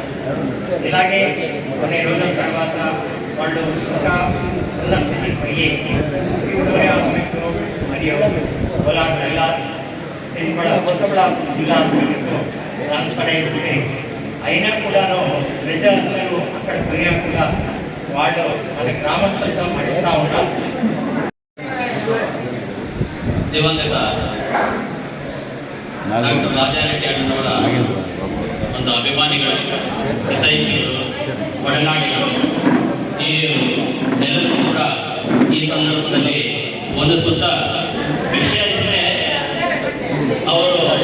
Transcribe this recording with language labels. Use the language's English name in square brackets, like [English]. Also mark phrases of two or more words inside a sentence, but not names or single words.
[Telugu] ఇలాగే కొన్ని రోజుల తర్వాత వాళ్ళు ఇంకా ఉన్న స్థితికి పోయి విక్టోరియా హాస్పిటల్ మరియు కోలార్ జిల్లా కొత్తగూడెం జిల్లా హాస్పిటల్కు ట్రాన్స్ఫర్ అయింది. అయినా కూడాను ప్రజలందరూ అక్కడ పోయినా కూడా వాళ్ళు మన గ్రామస్తులతో మడిస్తూ ఉన్నారు. [Kannada] ದಿವಂಗತ ಡಾಕ್ಟರ್ ರಾಜಾರೆಡ್ಡಿ ಅಣ್ಣನವರ ಒಂದು ಅಭಿಮಾನಿಗಳು, ಹಿತೈಷಿಗಳು, ಒಡನಾಡಿಗಳು ಈ ಎಲ್ಲರೂ ಕೂಡ ಈ ಸಂದರ್ಭದಲ್ಲಿ ಒಂದು ಸುತ್ತ ವಿಷಯ ಇಷ್ಟೇ, ಅವರು